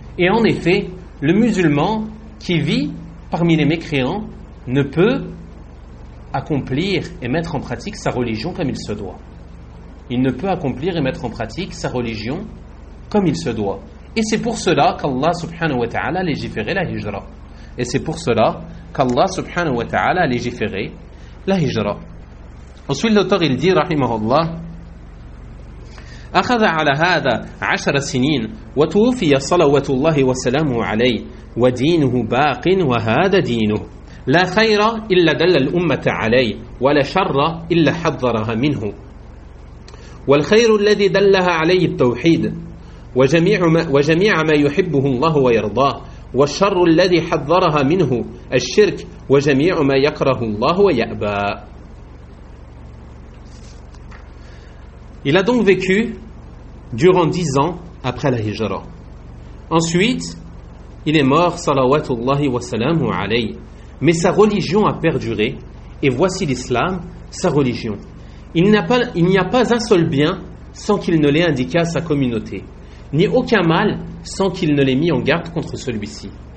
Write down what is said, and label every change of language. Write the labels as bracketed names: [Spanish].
[French] Et en effet, le musulman qui vit parmi les mécréants ne peut accomplir et mettre en pratique sa religion comme il se doit. Il ne peut accomplir et mettre en pratique sa religion comme il se doit. Et c'est pour cela qu'Allah subhanahu wa ta'ala a légiféré la hijra. Et c'est pour cela qu'Allah subhanahu wa ta'ala a légiféré la hijra. Ensuite, l'auteur il dit, [Arabic] rahimahullah, أخذ على هذا عشر سنين وتوفي صلوات الله وسلامه عليه ودينه باق وهذا دينه لا خير إلا دل الأمة عليه ولا شر إلا حذرها منه والخير الذي دلها عليه التوحيد وجميع ما يحبه الله ويرضاه والشر الذي حذرها منه الشرك وجميع ما يكره الله ويأبى. [French] Il a donc vécu durant 10 ans après la Hijra. Ensuite, il est mort, salawatullahi wa salamu alayhi. Mais sa religion a perduré, et voici l'islam, sa religion. Il n'y a pas un seul bien sans qu'il ne l'ait indiqué à sa communauté, ni aucun mal sans qu'il ne l'ait mis en garde contre celui-ci.